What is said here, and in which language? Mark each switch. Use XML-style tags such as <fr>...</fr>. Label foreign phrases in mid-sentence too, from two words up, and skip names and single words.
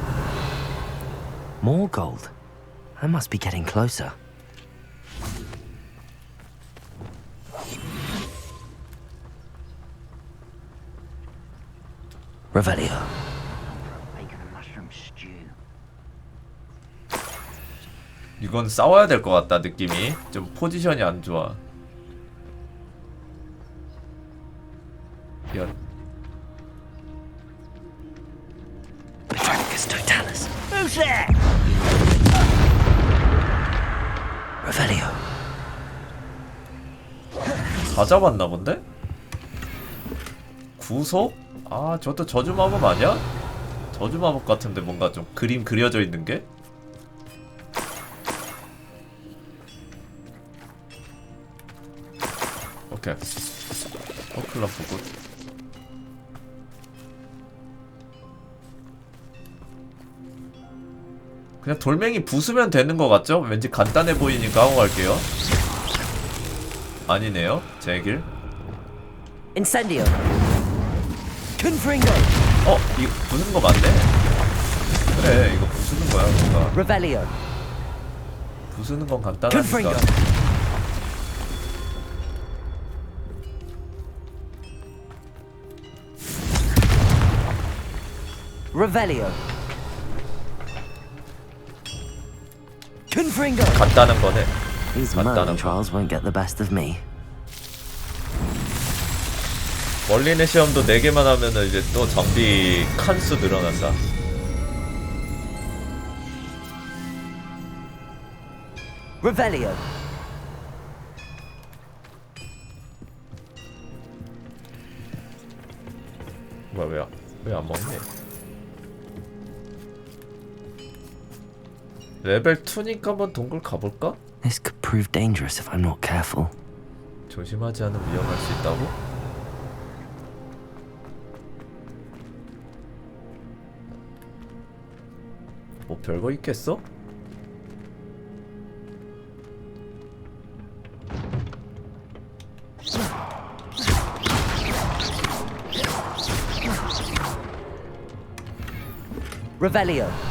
<en>More gold. I must be getting closer. Revelio. Bacon and mushroom stew.</en> <ko>이건 싸워야 될 것 같다. 느낌이 좀 포지션이 안 좋아. 연.</ko> <en>Who's there? Revelio.</en> <ko>다 잡았나 본데? 구속? 아, 저것도 저주 마법 아니야? 저주 마법 같은데 뭔가 좀 그림 그려져 있는 게? 오케이.</ko> <en>club good.</en> <ko>그냥 돌멩이 부수면 되는 것 같죠? 왠지 간단해 보이니까 하고 갈게요. 아니네요. 제 길. Incendio. Confringo. 이거 부수는 거 맞네. 그래, 이거 부수는 거야, 뭔가. Revelio. 부수는 건 간단하니까. Confringo. Revelio. Confringo. 간단한 거네.</ko> <en>These Merlin trials won't get the best of me.</en> <ko>멀린의 시험도 4개만 하면은 이제 또 장비 칸수 늘어난다. Revelio. 뭐야, 왜 안 먹니? 레벨 2니까 한번 동굴 가볼까?</ko> <en>This could prove dangerous if I'm not careful.</en> <ko>조심하지 않으면 위험할 수 있다고? 뭐 별거 있겠어? Revelio.</ko>